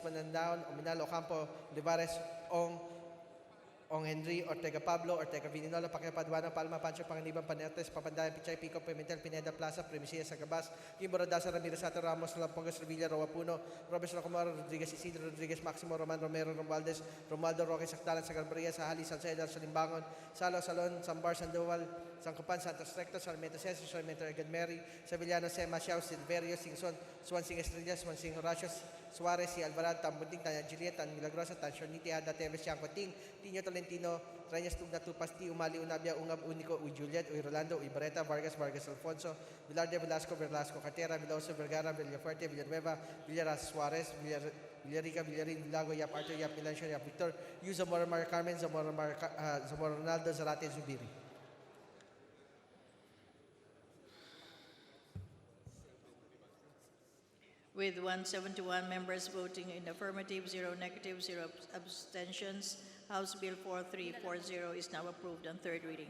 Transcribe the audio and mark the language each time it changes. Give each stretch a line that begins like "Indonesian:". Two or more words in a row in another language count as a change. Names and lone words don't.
English: Manandaon, Ominal, Ocampo, Olivares, Ong Henry, Ortega Pablo, Ortega Vininola, Pacquiao Paduano, Palma, Pancho, Panganiban, Panertes, Papandayan, Pichay, Pico, Pimentel, Pineda Plaza, Primicia, Sagabas, Kimbo Rodasa, Ramirez, Sato, Ramos, Lampongas, Revilla, Roa Puno, Robes Rocomoro, Rodriguez, Isidro, Rodriguez, Maximo, Roman, Romero, Romualdez, Romualdo, Roque, Sakdalan, Sagalbaria, Sahali, Salcedar, Salimbangon, Salo, Salon, Sambar, Sandoval, Sancopan, Santos Recto, Sarmiento Cesar, Sarmiento Edgar Mary, Sevillano, Sema, Xiao, Silverio, Singson, Swansing Estrella, Swansing Horacio, Suarez, si Alvarado, Tambunting, Tanya Juliet, Tan Milagrosa, Tan Shorniti, Ada, Teves, Chancoting, Tino Tolentino, Reyes, Tugna, Tupasti, Umali, Unabia, Ungab, Unico, Uy Juliet, Uy Rolando, Uy Barreta, Vargas, Alfonso, Vilarde, Velasco, Cartera, Viloso, Vergara, Villafuerte, Villanueva, Villaras, Suarez, Villarica, Villarin, Lago, Yap Arthur, Yap Milancio, Yap Victor, Yu Zamora Mar Carmen, Zamora Ronaldo, Zarate, Zubiri. With 171 members voting in affirmative, 0 negative, 0 abstentions, House Bill 4340 is now approved on third reading.